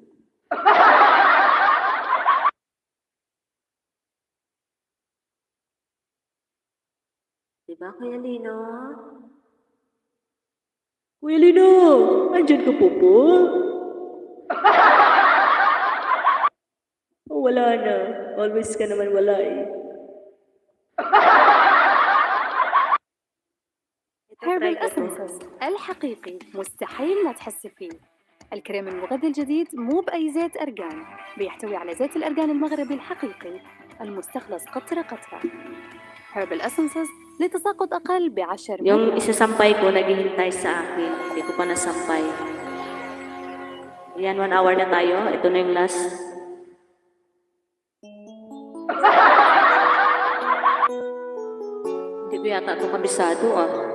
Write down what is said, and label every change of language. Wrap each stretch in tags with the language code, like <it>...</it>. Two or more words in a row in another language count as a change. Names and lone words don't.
<tl>Diba, Kuya Lino? Kuya Lino! Andyan ka po po? Oh, wala na. Always ka naman wala eh.</tl> <ar>هيربل اسنسز الحقيقي مستحيل ما تحس فيه. الكريم المغذي الجديد مو بأي زيت أرجان، بيحتوي على زيت الأرجان المغربي الحقيقي المستخلص قطرة قطرة. هيربل اسنسز لتساقط أقل ب10</ar> <tl>Yung isasampay ko, naghihintay sa akin. Hindi ko pa nasampay. Ayan, 1 hour na tayo. Ito na yung last. Hindi ko yata ito kabisado ah.</tl>